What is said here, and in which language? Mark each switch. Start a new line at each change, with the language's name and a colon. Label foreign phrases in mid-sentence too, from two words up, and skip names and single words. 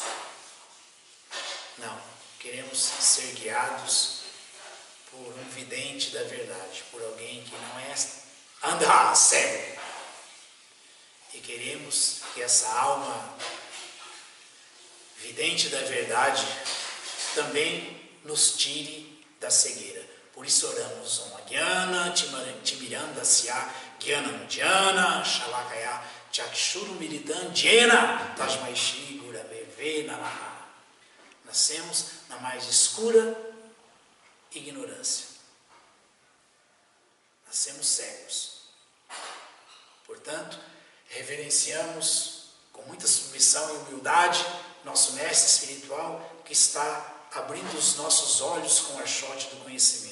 Portuguese: Não, queremos ser guiados por um vidente da verdade, por alguém que não anda cego. E queremos que essa alma vidente da verdade também nos tire da cegueira. Por isso oramos
Sanskrit: Om Agyana Timirandasya Gyanamudhyana Shalakaya Chakshuru Militan Jena Tasmai Shri Gurave Namaha.
Portuguese: Nascemos na mais escura ignorância. Nascemos cegos. Portanto, reverenciamos com muita submissão e humildade nosso mestre espiritual que está abrindo os nossos olhos com o archote do conhecimento.